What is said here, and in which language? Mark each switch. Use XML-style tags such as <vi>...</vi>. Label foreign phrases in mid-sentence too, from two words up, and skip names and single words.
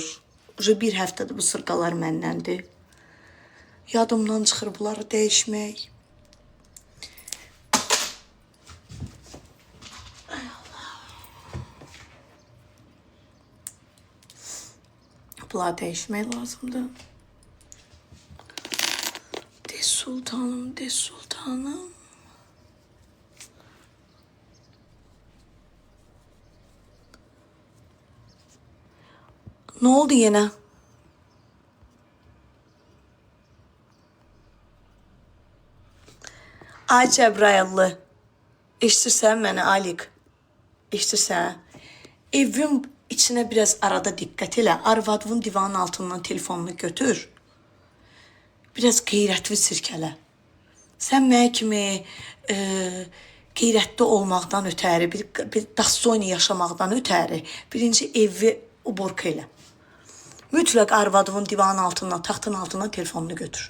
<az>Bir həftədir bu sırqalar məndəndir. Yadımdan çıxır bunları dəyişmək. Bunları dəyişmək lazımdır.</az> <tr>De sultanım, de sultanım. Ne oldu yine?</tr> <az>Ay Cəbrayıllı. Eşitirsən məni Alik? Eşitirsən?</az> <tr>Evin içine biraz arada dikkat elə.</tr> <az>Arvadının divanın altından telefonunu götür. Biraz qeyrətli sirkələ. Sən mənə kimi qeyrətli olmaqdan ötəri, bir dastoyni yaşamaqdan ötəri birinci evi uborka elə. Mütləq arvadının divanın altından, taxtın altından telefonunu götür.</az>